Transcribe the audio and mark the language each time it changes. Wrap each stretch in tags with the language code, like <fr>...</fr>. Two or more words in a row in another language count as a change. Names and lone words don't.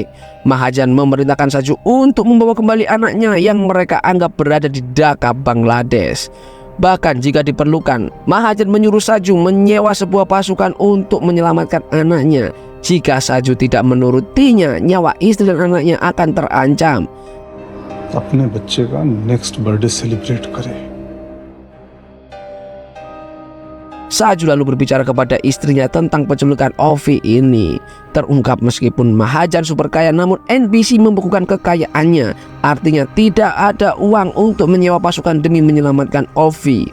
<id>Mahajan memerintahkan Saju untuk membawa kembali anaknya yang mereka anggap berada di Dhaka, Bangladesh. Bahkan jika diperlukan, Mahajan menyuruh Saju menyewa sebuah pasukan untuk menyelamatkan anaknya. Jika Saju tidak menurutinya, nyawa istri dan anaknya akan terancam.</id> <hi>अपने बच्चे का</hi> <en>next birthday celebrate</en> <hi>करे.</hi> <id>Saju lalu berbicara kepada istrinya tentang penculikan Ovi ini. Terungkap meskipun Mahajan super kaya, namun NBC membekukan kekayaannya. Artinya tidak ada uang untuk menyewa pasukan demi menyelamatkan Ovi.</id>